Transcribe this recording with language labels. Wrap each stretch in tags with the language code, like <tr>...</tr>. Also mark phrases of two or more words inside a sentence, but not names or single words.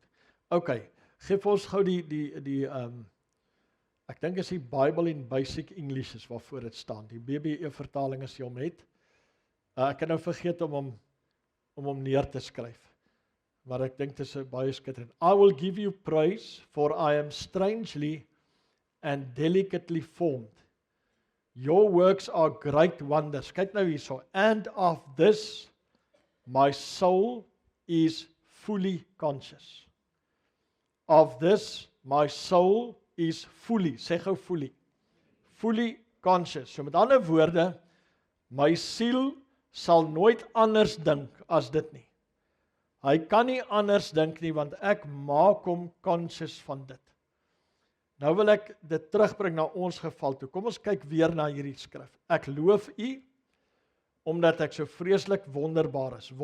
<af>OK, geef ons gou ek dink is die Bible in Basic English is waarvoor dit staan. Die BBE vertaling as jy hom het. Ek het nou vergeet om hom neer te skryf. Maar ek dink dit is baie skitterend.</af> <en>I will give you praise, for I am strangely and delicately formed. Your works are great wonders.</en> <af>Kyk nou hierso.</af> <en>And of this my soul is fully conscious. Of this my soul is fully,</en> <af>sê gou</af> <en>fully conscious.</en> <af>So met ander woorde, my siel sal nooit anders dink as dit nie. Hy kan nie anders dink nie, want ek maak hom conscious van dit. Nou wil ek dit terugbring na ons geval toe. Kom ons kyk weer na hierdie skrif. Ek loof u, omdat ek so vreeslik wonderbaar is.</af>